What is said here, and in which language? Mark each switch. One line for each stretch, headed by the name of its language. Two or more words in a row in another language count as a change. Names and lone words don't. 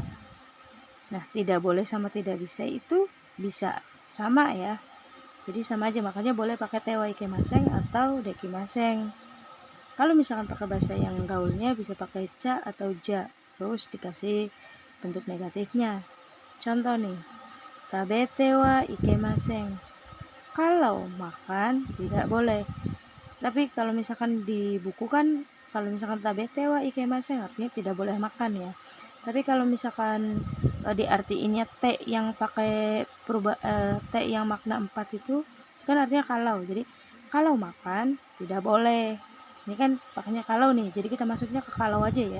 Indonesian: Nah, tidak boleh sama tidak bisa itu bisa sama ya, jadi sama aja, makanya boleh pakai
Japanese: てはいけません
Indonesian: atau dekimasen. Kalau misalkan pakai bahasa yang gaulnya bisa pakai ca atau ja, terus dikasih bentuk negatifnya. Contoh nih,
Japanese: 食べてはいけません.
Indonesian: Kalau makan tidak boleh. Tapi kalau misalkan di buku kan, kalau misalkan
Japanese: 食べてはいけません
Indonesian: artinya tidak boleh makan ya. Tapi kalau misalkan diartiinnya T yang pakai T yang makna 4 itu kan artinya kalau. Jadi kalau makan tidak boleh. Ini kan pakainya kalau nih, jadi kita masuknya ke kalau aja ya.